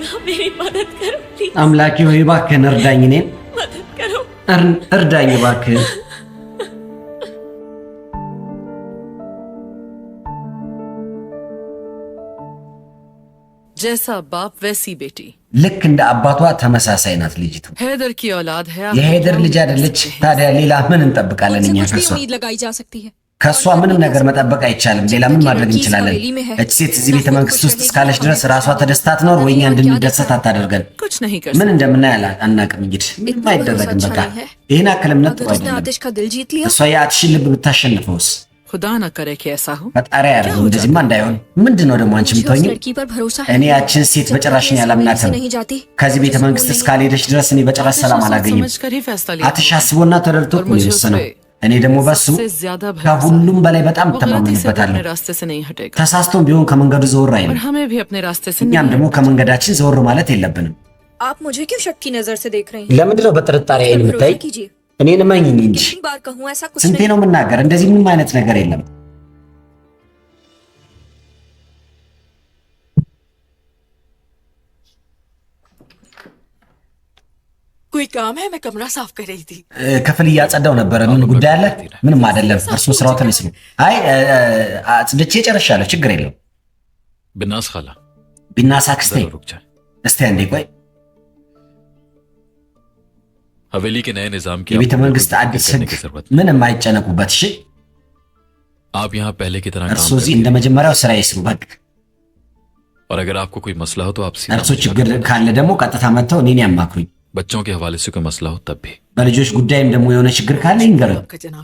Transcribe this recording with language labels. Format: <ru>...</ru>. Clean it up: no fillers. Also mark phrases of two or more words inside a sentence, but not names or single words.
<ur>मेरी मदद करो प्लीज।</ur> <am>አምላኬ ሆይ እባክህን እርዳኝ፣ እኔን</am> <ur>मदद करो।</ur> <am>እርዳኝ እባክህን።</am> <ur>जैसा बाप वैसी बेटी।</ur> <am>ልክ እንደ አባቷ ተመሳሳይ ናት ልጅቱ።</am> <ur>हैदर की औलाद है।</ur> <am>የሄደር ልጅ አይደለች? ታዲያ ሌላ ምን እንጠብቃለን እኛ ከሷ?</am> <ur>उम्मीद लगाई जा सकती है।</ur> <am>ከሷ ምንም ነገር መጠበቅ አይቻልም። ሌላ ምን ማድረግ እንችላለን? እች ሴት እዚህ ቤተ መንግስት ውስጥ እስካለች ድረስ ራሷ ተደስታ ትኖር ወይ እኛ እንድንደሰት አታደርገን።</am> <ur>कुछ नहीं कर</ur> <am>ምን እንደምናይ አናውቅም። እንግዲህ ምንም አይደረግም። በቃ ይህን ያክል እምነት ጥሩ አይደለም።</am> <ur>आतिश का दिल जीत लिया।</ur> <am>እሷ የአትሽን ልብ ብታሸንፈውስ?</am> <ur>खुदा ना करे कि ऐसा हो।</ur> <am>ፈጣሪ ያደርገው። እንደዚህማ እንዳይሆን። ምንድን ነው ደግሞ አንቺ የምትሆኚ?</am> <ur>लड़की पर भरोसा है।</ur> <am>እኔ ያችን ሴት በጭራሽ አላምናትም።</am> <ur>नहीं जाती।</ur> <am>ከዚህ ቤተ መንግስት እስካልሄደች ድረስ እኔ በጭራሽ ሰላም አላገኝም።</am> <ur>समझ कर ही फैसला लिया।</ur> <am>አትሽ አስቦና ተረድቶ</am> <ur>और</ur> <am>ነው</am> <ur>मुझे</ur> <am>የወሰነው።</am> <ur>उससे</ur> <am>እኔ ደግሞ በሱ</am> <ur>ज्यादा भरोसा</ur> <am>ከሁሉም በላይ በጣም</am> <ur>वो गलती से भी अपने</ur> <am>ተማመንበታለሁ።</am> <ur>रास्ते से नहीं हटेगा।</ur> <am>ተሳስቶም ቢሆን ከመንገዱ ዘወር</am> <ur>और</ur> <am>አይልም።</am> <ur>हमें भी अपने रास्ते से</ur> <am>እኛም</am> <ur>नहीं</ur> <am>ደግሞ ከመንገዳችን ዘወር ማለት የለብንም።</am> <ur>आप मुझे क्यों शक की नजर से देख रहे हैं?</ur> <am>ለምንድን ነው በጥርጣሬ አይን የምታይ?</am> <ur>भरोसा कीजिए।</ur> <am>እኔን እመኚኝ እንጂ</am> <ur>कितनी बार कहूँ ऐसा कुछ</ur> <am>ስንቴ</am> <ur>नहीं।</ur> <am>ነው የምናገር? እንደዚህ ምንም አይነት ነገር የለም።</am> <ur>कोई काम है? मैं कमरा साफ कर रही थी।</ur> <am>ክፍል እያጸዳው ነበረ። ምን ጉዳይ አለ? ምንም አይደለም። እርሱ ስራው ተነስ ነው። አይ አጽድቼ ጨርሻለሁ። ችግር የለው።</am> <ur>बिनास खाला</ur> <am>ቢናሳ አክስቴ፣</am> <ur>जरा रुक जाए।</ur> <am>እስቲ አንዴ ቆይ።</am> <ur>हवेली के नए निजाम की</ur> <am>የቤተ</am> <ur>आपको</ur> <am>መንግስት</am> <ur>बिल्कुल</ur> <am>አዲስ</am> <ur>फिक्र करने</ur> <am>ህግ</am> <ur>की जरूरत</ur> <am>ምንም አይጨነቁበት። እሺ</am> <ur>नहीं। आप यहाँ पहले की तरह</ur> <am>እርሱ</am> <ur>काम</ur> <am>እዚህ</am> <ur>करिए।</ur> <am>እንደ መጀመሪያው ስራ ይስሩ በቃ።</am> <ur>और अगर आपको कोई मसला हो तो आप सीधा</ur> <am>እርሱ</am> <ur>मुझे</ur> <am>ችግር</am> <ur>बताइए।</ur> <am>ካለ ደግሞ ቀጥታ መጥተው እኔን ያማክሩኝ።</am> <ur>बच्चों के हवाले से कोई मसला हो तब भी।</ur> <am>በልጆች ጉዳይም ደግሞ የሆነ ችግር ካለ ይንገሩኝ።</am> <ur>आपका जनाब।</ur>